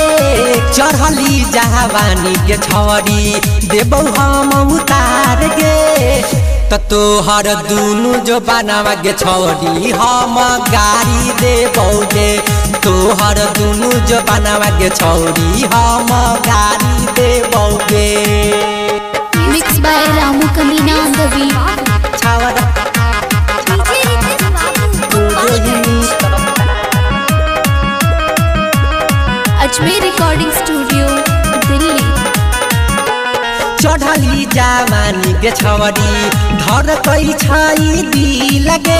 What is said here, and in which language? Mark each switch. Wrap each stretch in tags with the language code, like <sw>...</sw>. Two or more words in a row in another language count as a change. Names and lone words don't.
<mai>चढ़ली जवानी के छौरी देबौ हम उतार के। त तोहर दुनु जो बनवा के छौरी हम गाड़ी देबौ गे। तोहर दुनु जो बनवा के छौरी हम गाड़ी देबौ गे।</mai> <en>Mixed by Ramu Kamina on the beat. छावरा Ajmer Recording Studio, Delhi.</en> <mai>चढ़ली जवानी के छौरी धर कै छै दिल गे।</mai>